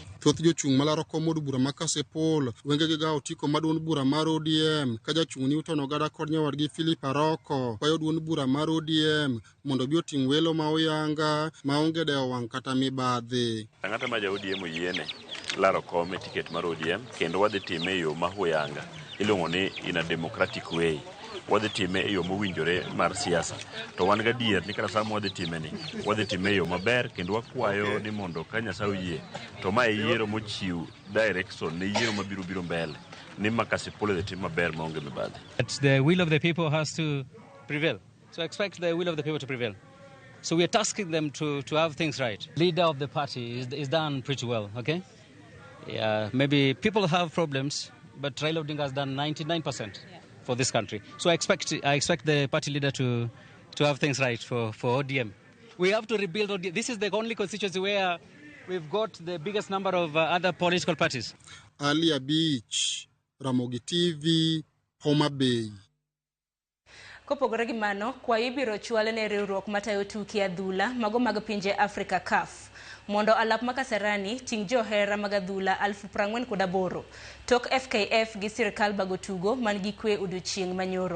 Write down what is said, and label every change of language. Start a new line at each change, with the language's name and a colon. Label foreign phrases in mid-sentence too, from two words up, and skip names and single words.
Luo (Kenya and Tanzania): Thoth jochung' malaro kom od bura ma Kasipul wengegi ga otiko ma duond bura mar ODM ka jachung' Newton Ogada kod nyawadgi Philip Aroko kwayo duond bura mar ODM mondo bi oting' welo ma oyanga maonge dewo wang' kata mibadhi. Ng'ato ma ja ODM oyiene laro kom e tiket mar ODM kendo wadhi time e yo ma oyanga iluongo ni
English: in a democratic way.
Luo (Kenya and Tanzania): Wadhi time e yo mowinjore mar siasa. To wan ga dier ni kata sama wadhi time ni, wadhi time e yo maber kendo wakwayo ni mondo ka Nyasaye oyie to ma yiero mochiw direction ne yiero mabiro biro mbele ni Kasipul dhi tim maber maonge mibadhi.
English: The will of the people has to prevail. So expect the will of the people to prevail. So we are tasking them to have things right. Leader of the party is done pretty well, okay? Yeah, maybe people have problems, but Raila Odinga has done 99%. For this country. So I expect the party leader to have things right for ODM. We have to rebuild ODM. This is the only constituency where we've got the biggest number of other political parties. Alia Beach, Ramogi TV, Homa Bay.
Luo (Kenya and Tanzania): Kopogore gi mano, kwa ibiro chwale ne riwruok matayo tuke adhula mago mag pinje Africa CAF. Mondo alap makasarani ting' johera mag adhula 48,000 tok FKF gi sirkal bago tugo man gi kwe odiochieng' manyoro.